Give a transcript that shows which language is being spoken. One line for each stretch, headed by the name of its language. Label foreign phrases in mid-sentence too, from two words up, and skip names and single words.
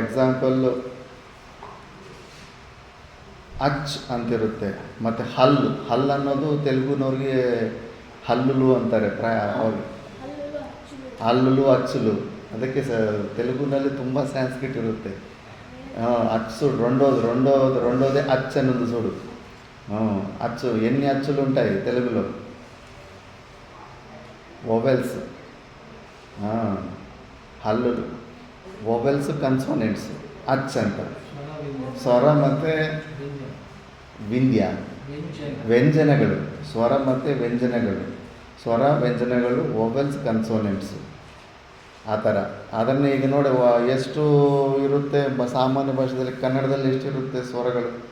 Kannada: ಈಗ
English: for example
Kannada: ಅಚ್ ಅಂತಿರುತ್ತೆ. ಮತ್ತು ಹಲ್ಲು ಹಲ್ಲು ಅನ್ನೋದು ತೆಲುಗುನವ್ರಿಗೆ ಹಲ್ಲುಲು ಅಂತಾರೆ ಅವ್ರಿಗೆ ಹಲ್ಲುಲು ಅಚ್ಚಲು. ಅದಕ್ಕೆ ತೆಲುಗುನಲ್ಲಿ ತುಂಬ ಸ್ಯಾನ್ಸ್ಕ್ರಿಟ್ ಇರುತ್ತೆ.
Telugu: అచ్చు రెండోదే అచ్చు అన్నది చూడు. అచ్చు ఎన్ని అచ్చులు ఉంటాయి తెలుగులో? వొవెల్స్, హల్లులు, వొవెల్స్,
Kannada: ಕನ್ಸೋನೆಂಟ್ಸ್ ಅಚ್ ಅಂತ. ಸ್ವರ ಮತ್ತು ವಿಂಧ್ಯ ವ್ಯಂಜನಗಳು, ಸ್ವರ ಮತ್ತು ವ್ಯಂಜನಗಳು, ಸ್ವರ ವ್ಯಂಜನಗಳು,
English: vowels, consonants
Kannada: ಆ ಥರ. ಅದನ್ನು ಈಗ ನೋಡಿ ಎಷ್ಟು ಇರುತ್ತೆ ಸಾಮಾನ್ಯ ಭಾಷೆಯಲ್ಲಿ, ಕನ್ನಡದಲ್ಲಿ ಎಷ್ಟಿರುತ್ತೆ ಸ್ವರಗಳು?